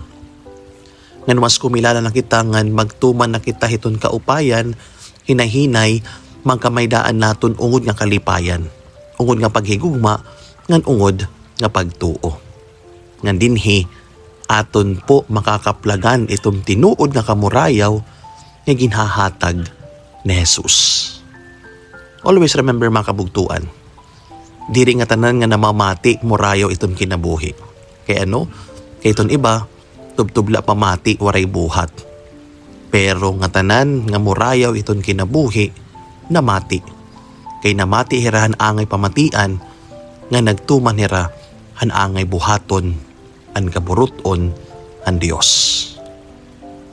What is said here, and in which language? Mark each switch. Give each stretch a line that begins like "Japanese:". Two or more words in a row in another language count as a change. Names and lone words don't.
Waray: Ngan mas kumilala na kita ngan magtuman na kita hiton kaupayan, hinahinay, magkamaydaan naton ungod nga kalipayan. Ungod nga paghigugma, ngan ungod nga pagtuo. Ngan dinhi, aton po makakaplagan itong tinuod nga kamurayaw nga ginhahatag ni Jesus.
English: Always remember
Waray: mga kabugtuan, diri nga tanan nga namamati murayaw itong kinabuhi. Kaya kay iton iba, tubtubla pamati waray buhat. Pero nga tanan nga murayaw itong kinabuhi, namati. Kay namati hirahan angay pamatian, nga nagtuman hira han angay buhaton, an kaburuton, an Dios.